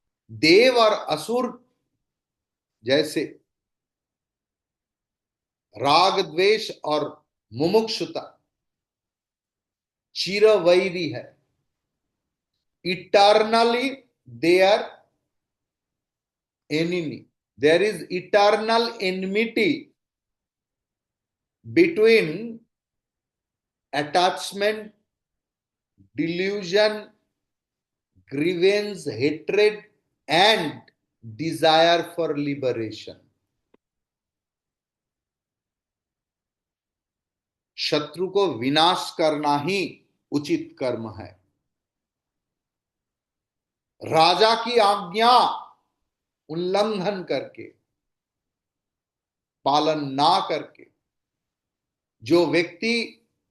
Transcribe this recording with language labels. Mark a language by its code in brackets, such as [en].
[hi] देव और असुर जैसे राग द्वेष और मुमुक्षुता चिरवैरी है, [en] Eternally their enemy. There is eternal enmity between attachment, delusion, grievance, hatred, and desire for liberation. [hi] शत्रु को विनाश करना ही उचित कर्म है। राजा की आज्ञा उल्लंघन करके, पालन ना करके जो व्यक्ति